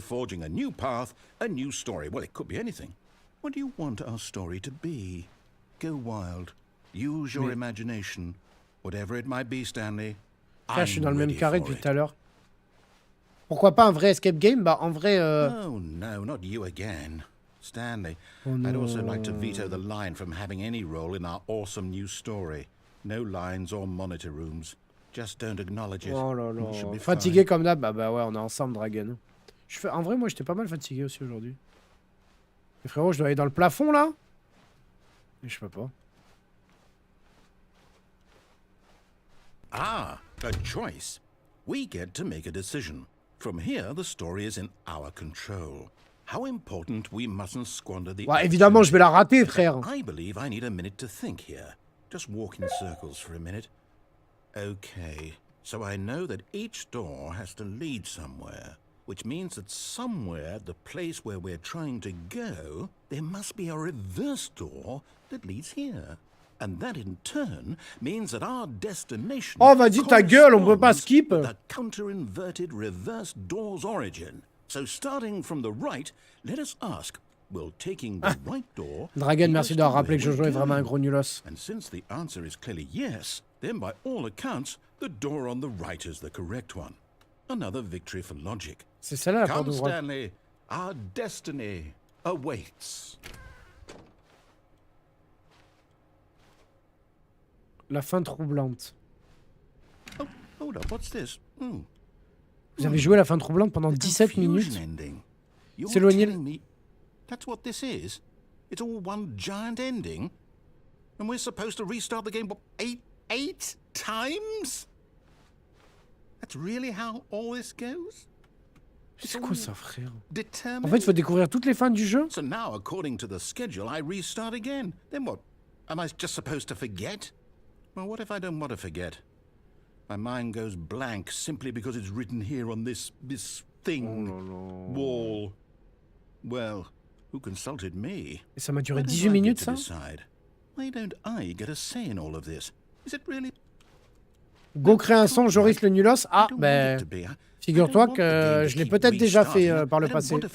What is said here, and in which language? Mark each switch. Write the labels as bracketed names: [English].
[English] Forging a new path, a new story. Well, it could be anything. What do you want our story to be? Go wild. Use your imagination. Whatever it might be, Stanley. [French] Frère, je suis dans le même carré depuis tout à l'heure. Pourquoi pas un vrai escape game? Bah, en vrai... [English] Oh no, not you again. Stanley, I'd also like to veto the line from having any role in our awesome new story. No lines or monitor rooms. Just don't acknowledge it. [French] Oh là là. Fatigué comme d'hab. Bah ouais, on est ensemble, Dragon. En vrai, moi, j'étais pas mal fatigué aussi aujourd'hui. Mais frérot, je dois aller dans le plafond, là? Mais je peux pas. [English] Ah, a choice. We get to make a decision. From here, the story is in our control. How important we mustn't squander the... [French] Ouais, évidemment, je vais la rater, frère. [English] I believe I need a minute to think here. Just walk in circles for a minute. Okay, so I know that each door has to lead somewhere, which means that somewhere, the place where we're trying to go, there must be a reverse door that leads here. And that in turn means that our destination... [French] Oh, vas-y, ta gueule, on peut pas skip. [English] ...the counter-inverted reverse door's origin. So starting from the right, let us ask, will taking the right door... [French] Dragon, merci d'avoir rappelé que Jojo est vraiment un gros nulos. [English] And since the answer is clearly yes, then by all accounts, the door on the right is the correct one. Another victory for logic. [French] C'est celle-là la porte [English] Come, [French] droite. [English] Stanley, our destiny awaits. [French] La fin troublante. [English] Oh, hold up, what's this? [French] Vous avez joué la fin troublante pendant 17 minutes. S'éloigner. [English] That's what this is? It's all one giant ending? And we're supposed to restart the game, what, eight times? That's really how all this goes? [French] C'est quoi ça, frère? [English] Determined? [French] En fait, il faut découvrir toutes les fins du jeu. [English] So now, according to the schedule, I restart again. Then what? Am I just supposed to forget? Well, what if I don't want to forget? My mind goes blank simply because it's written here on this thing, wall. Well, who consulted me? [French] Et ça m'a duré 18 minutes, ça? [English] Why don't I get a say in all of this? Is it really... [French] Go créer un son, Joris le nulos. Ah, ben... Figure-toi que je l'ai peut-être déjà fait par le passé.